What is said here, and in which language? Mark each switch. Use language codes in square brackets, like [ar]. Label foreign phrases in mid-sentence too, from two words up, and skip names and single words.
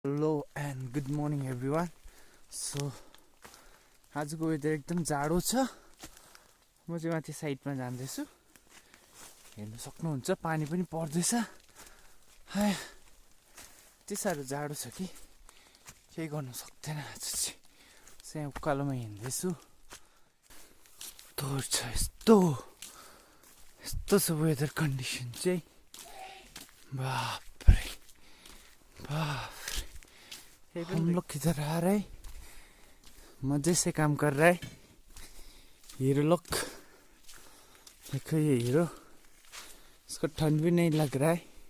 [en] Hello and good morning everyone. [ne] So आजको वेदर एकदम जाडो छ। म चाहिँ माथि साइडमा जाँदैछु। हेर्न सक्नुहुन्छ पानी पनि पर्दैछ। हाय यति साह्रो जाडो छ कि केही गर्न सक्दैन। आज चाहिँ उकालोमा हिँड्दैछु। तोर छ यस्तो छ [en] weather condition [ne] चाहिँ। बाप रे बाप। [hi] हम लोग किधर आ रहे हैं, मजे से काम कर रहा है हीरो लोग। देखो ये हीरो, इसको ठंड भी नहीं लग रहा है।